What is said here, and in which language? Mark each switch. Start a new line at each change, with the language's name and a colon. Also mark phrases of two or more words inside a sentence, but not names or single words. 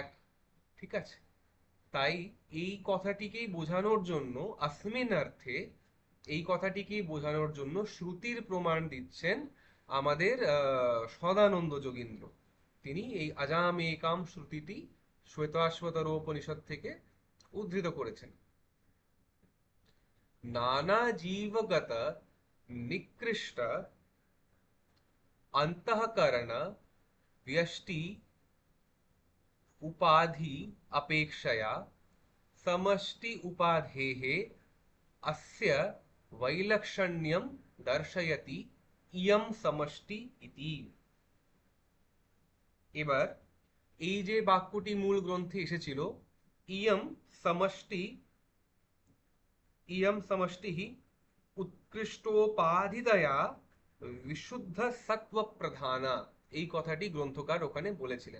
Bangla: ঠিক আছে, তাই এই কথাটিকেই বোঝানোর জন্য, আসমিন অর্থে এই কথাটিকেই বোঝানোর জন্য শ্রুতির প্রমাণ দিচ্ছেন আমাদের সদানন্দ যোগীন্দ্র। তিনি এই
Sanskrit: আজাম একাম
Bangla: শ্রুতিটি শ্বেতাশ্বতর উপনিষদ থেকে উদ্ধৃত করেছেন।
Sanskrit: নানা জীবগত নিকৃষ্ট अंतःकरण व्यष्टि उपाधि अपेक्षया समष्टि उपाधेः अस्य वैलक्षण्यं दर्शयति इयं समष्टि इति।
Bangla: এবার এই যে বাক্যটি মূল গ্রন্থে এসেছিল,
Sanskrit: ইয়ম সমষ্টি, ইয়ম সমষ্টিহি উৎকৃষ্টোপাধিদয়া বিশুদ্ধ সত্ব প্রধানা,
Bangla: এই কথাটি গ্রন্থকার ওখানে বলেছিলেন।